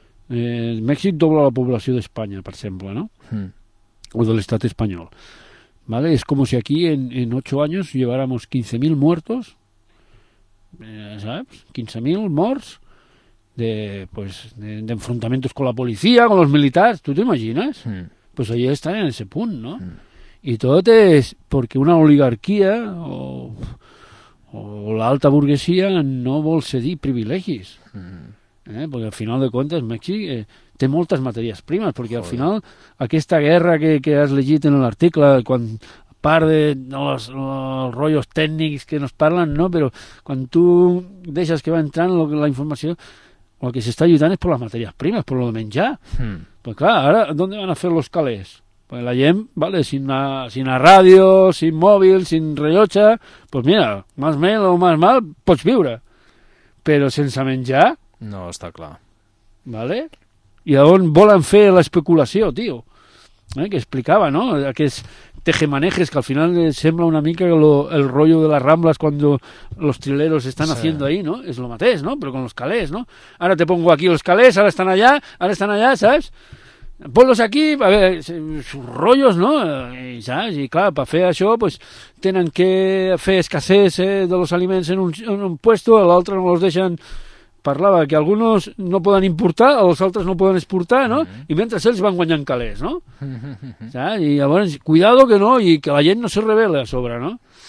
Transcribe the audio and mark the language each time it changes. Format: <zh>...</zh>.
<ca>Mèxic dobla la població d'Espanya, per exemple, no? O de l'estat espanyol. Vale, és com si aquí en 8 anys</ca> <es>lleváramos 15.000 muertos,</es> <ca>saps? 15.000 morts de, pues,</ca> <es>d'enfrontamientos con la policia,</es> <ca>con los militars, tu t'imagines? Pues allà estan en ese punt, no? I tot és perquè una oligarquia o l'alta burguesia no vol cedir privilegis. Perquè al final de comptes Mèxic té moltes matèries primes, perquè al final aquesta guerra que has llegit en l'article, quan part de els rotllos tècnics que ens parlen, no? Però quan tu deixes que va entrant la informació, el que s'està lluitant és per les matèries primes, per lo de menjar. Però clar, ara, on van a fer els calés? Pues la gent, vale, sin la ràdio, sin mòbil, sin rellotge, pues mira, més mal o més mal pots viure. Però sense menjar... No, està clar. Vale? I on volen fer l'especulació, tio? Que explicava, no? Aquests tejemanejes, que al final sembla una mica el rollo de les Rambles quan los trileros estan haciendo ahí, no? És lo mateix, no? Però con los calés, no? Ara</ca> <es>te pongo aquí los calés,</es> <ca>ara estan allà, saps?</ca> <es>Ponlos aquí,</es> <ca>a veure, sus rollos, no? I, saps? I clar, per fer això, pues, tenen que fer escassez de los aliments en un puesto, l'altre no los deixen... Parlava que algunos no poden importar, els altres no poden exportar, no? Mm-hmm. I mentre ells van guanyant calés, no? Saps? I llavors, cuidado que no, i que la gent no se revela a sobre, no?</ca>